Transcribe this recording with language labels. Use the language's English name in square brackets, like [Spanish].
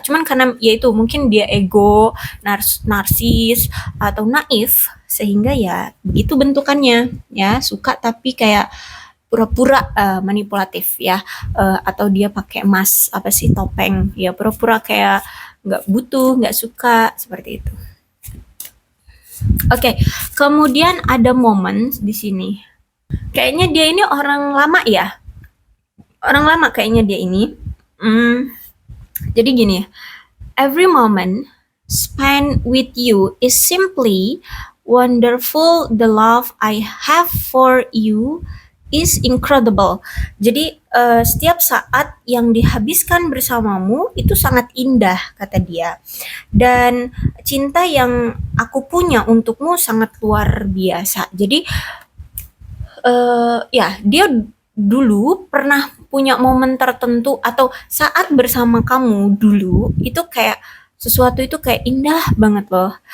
[Indonesian] Cuman karena ya itu mungkin dia ego, narsis atau naif sehingga ya begitu bentukannya ya suka tapi kayak pura-pura manipulatif ya atau dia pakai emas apa sih topeng ya pura-pura kayak nggak butuh nggak suka seperti itu. Oke, kemudian ada momen di sini. Kayaknya dia ini orang lama ya. Orang lama kayaknya dia ini. Jadi gini, [English] every moment spent with you is simply wonderful. The love I have for you is incredible. [Indonesian] Jadi setiap saat yang dihabiskan bersamamu itu sangat indah kata dia. Dan cinta yang aku punya untukmu sangat luar biasa. Jadi ya dia dulu pernah punya momen tertentu atau saat bersama kamu dulu itu kayak sesuatu itu kayak indah banget loh.